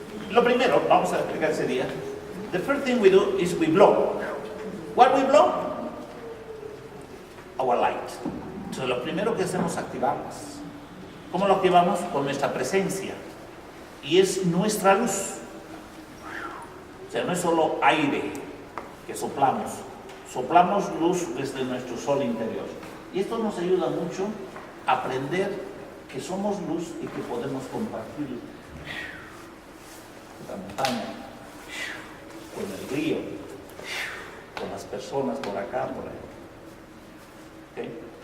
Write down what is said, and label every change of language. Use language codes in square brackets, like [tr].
[es] Lo primero, vamos a explicar ese día. [en] The first thing we do is we blow. What we blow? Our light. [es] Entonces lo primero que hacemos es activarlas. ¿Cómo lo activamos? Con nuestra presencia. Y es nuestra luz. O sea, no es solo aire que soplamos. Soplamos luz desde nuestro sol interior. Y esto nos ayuda mucho a aprender que somos luz y que podemos compartir la montaña, con el río, con las personas por acá, por ahí. ¿Okay?